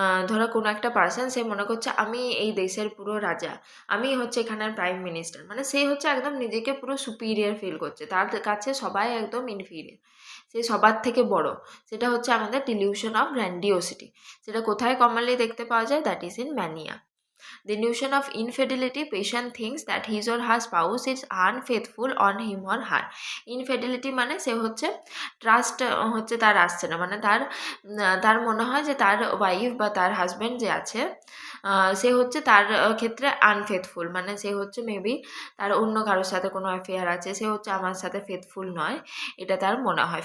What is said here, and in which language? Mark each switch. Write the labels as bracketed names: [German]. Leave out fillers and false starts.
[Bangla] ধরো কোনো একটা পার্সন, সে মনে করছে আমি এই দেশের পুরো রাজা, আমি হচ্ছে এখানের প্রাইম মিনিস্টার, মানে সে হচ্ছে একদম নিজেকে পুরো সুপিরিয়ার ফিল করছে, তার কাছে সবাই একদম ইনফিরিয়ার, সে সবার থেকে বড়। সেটা হচ্ছে আমাদের ডিলিউশন অফ গ্র্যান্ডিওসিটি। সেটা কোথায় কমনলি দেখতে পাওয়া যায়, [English] That is in mania. Delusion of infidelity, patient thinks that his or her spouse is unfaithful on him or her. [Bangla] Infidelity মানে সে হচ্ছে ট্রাস্ট হচ্ছে তার আসছে না, মানে তার মনে হয় যে তার ওয়াইফ বা তার হাজব্যান্ড যে আছে সে হচ্ছে তার ক্ষেত্রে আনফেথফুল, মানে সে হচ্ছে মেবি তার অন্য কারোর সাথে কোনো অ্যাফেয়ার আছে, সে হচ্ছে আমার সাথে ফেথফুল নয়, এটা তার মনে হয়।